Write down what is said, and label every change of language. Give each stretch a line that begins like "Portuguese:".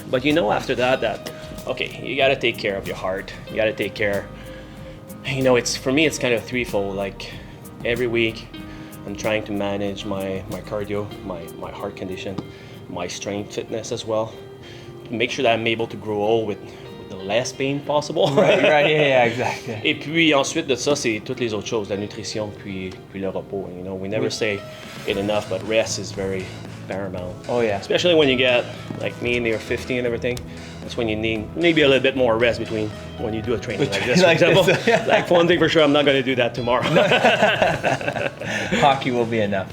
English: But after that, okay, you got to take care of your heart. You got to take care. For me, it's kind of threefold. Every week, I'm trying to manage my cardio, my heart condition, my strength fitness as well, to make sure that I'm able to grow old with the less pain possible. Right, yeah, exactly.
French: Et puis ensuite de ça, c'est toutes les autres choses, la nutrition, puis le repos.
English: You know, we never say it enough, but rest is very paramount. Oh yeah. Especially when you get, like me, near 50 and everything, that's when you need maybe a little bit more rest between when you do a training like this, for example. Like one thing for sure, I'm not going to do that tomorrow. Hockey will be enough.